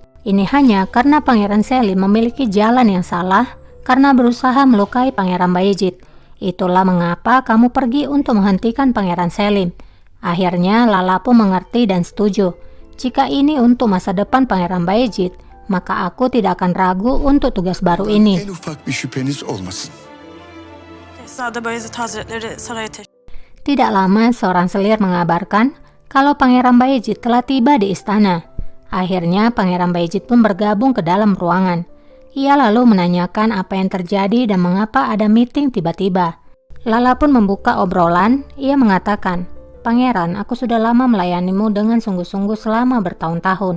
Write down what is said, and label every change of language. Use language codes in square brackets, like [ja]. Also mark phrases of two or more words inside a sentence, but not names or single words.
[id] Ini hanya karena Pangeran Selim memiliki jalan yang salah karena berusaha melukai Pangeran Bayezid. Itulah mengapa kamu pergi untuk menghentikan Pangeran Selim. Akhirnya Lala pun mengerti dan setuju. Jika ini untuk masa depan Pangeran Bayezid, maka aku tidak akan ragu untuk tugas baru ini. [tr] en ufak bir şüpheniz olmasın. Şehzade Bayezid Hazretleri saraya [id] Tidak lama seorang selir mengabarkan kalau Pangeran Bayezid telah tiba di istana. Akhirnya Pangeran Bayezid pun bergabung ke dalam ruangan. Ia lalu menanyakan apa yang terjadi dan mengapa ada meeting tiba-tiba. Lala pun membuka obrolan. Ia mengatakan, Pangeran, aku sudah lama melayanimu dengan sungguh-sungguh selama bertahun-tahun.